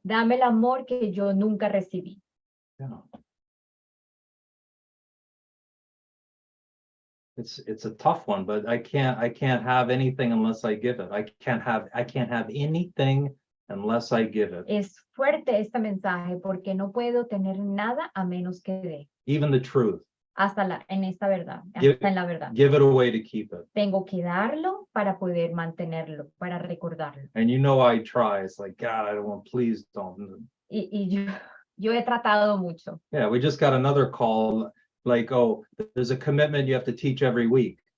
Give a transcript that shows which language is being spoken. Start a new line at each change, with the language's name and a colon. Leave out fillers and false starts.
Spanish: Dame el amor que yo nunca recibí.
English: Yeah. It's a tough one, but I can't have anything unless I give it. I can't have anything unless I give it.
Spanish: Es fuerte este mensaje porque no puedo tener nada a menos que dé.
English: Even the truth.
Spanish: En esta verdad,
English: Give-
Spanish: hasta en la verdad.
English: Give it away to keep it.
Spanish: Tengo que darlo para poder mantenerlo, para recordarlo.
English: And I try. It's like, God, I don't want, please don't.
Spanish: Y yo he tratado mucho.
English: Yeah, we just got another call, like, oh, there's a commitment you have to teach every week.